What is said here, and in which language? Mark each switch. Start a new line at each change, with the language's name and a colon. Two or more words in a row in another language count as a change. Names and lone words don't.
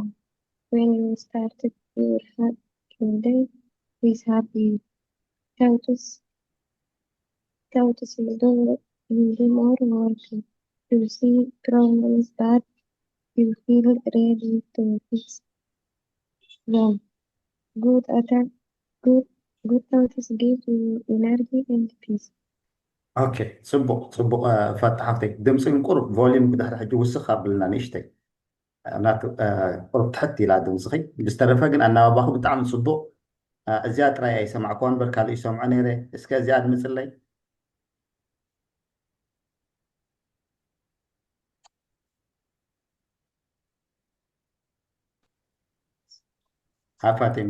English: When you start your day with happy thoughts, you do more work. You see problems that you feel ready to fix them. Good thoughts give you energy and peace.
Tigrinya: ኦኬ ጽቡቅ ፈታሕተይ ድምፂ ቁሩብ ቮሊዩም ብድሕሪ ሕጂ ውስኽ ኣብልና ንእሽተይ ናቱ ቁሩብ ትሕት ኢላ ድምፅኺ ብዝተረፈ ግን ኣናባባኹ ብጣዕሚ ጽቡቕ እዚኣ ጥራይ ኣይሰማዕኮ እምበር ካልእ ይሰምዖ ነይረ እስከ እዚኣ ድምፅለይ ፋጢማ